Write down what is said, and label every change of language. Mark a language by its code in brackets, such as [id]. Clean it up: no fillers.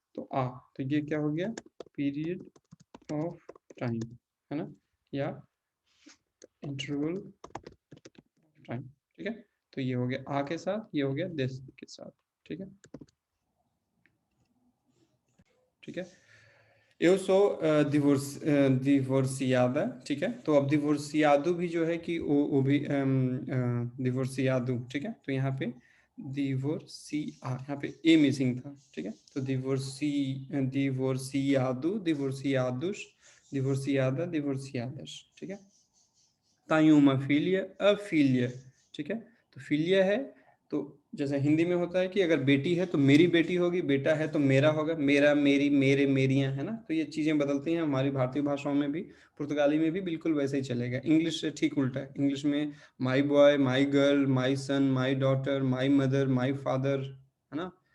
[hi] तो आ, तो ये क्या हो गया? पीरियड ऑफ टाइम, है ना, या इंटरवल टाइम, ठीक है। तो ये हो गया आ के साथ, ये हो गया दिस के साथ, ठीक है, ठीक है। [pt] Eu sou divorciada, [hi] ठीक है। तो अब divorciado भी जो है कि वो भी divorciado, ठीक है। तो यहाँ पे divorcia, यहाँ पे ए मिसिंग था, ठीक है। तो [pt] divorciado, divorciados, divorciada, divorciadas, [hi] ठीक है। [pt] Tenho uma filha, a filha, [hi] ठीक है। तो फिलिया है, तो जैसे हिंदी में होता है कि अगर बेटी है तो मेरी बेटी होगी, बेटा है तो मेरा होगा, मेरा, मेरी, मेरे, मेरियां, है ना। तो ये चीजें बदलती हैं हमारी भारतीय भाषाओं में भी, पुर्तगाली में भी बिल्कुल वैसे ही चलेगा। इंग्लिश से ठीक उल्टा है। इंग्लिश में [en] my boy, my girl, my son, my daughter, my mother, my father, [hi] है ना।